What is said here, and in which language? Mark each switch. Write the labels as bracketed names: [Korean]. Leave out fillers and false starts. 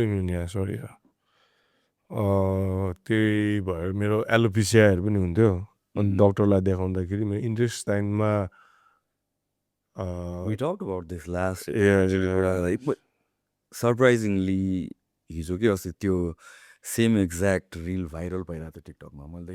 [Nepali] Immune या sorry त्यही भएर मेरो एलोपेसियाहरू पनि हुन्थ्यो अनि डक्टरलाई देखाउँदाखेरि मेरो इन्टेस्टाइनमा [English] We talked about this last. Yeah, [Nepali] Surprisingly, हिजो के अस्ति त्यो सेम एक्ज्याक्ट रिल भाइरल भइरहेको थियो टिकटकमा मैले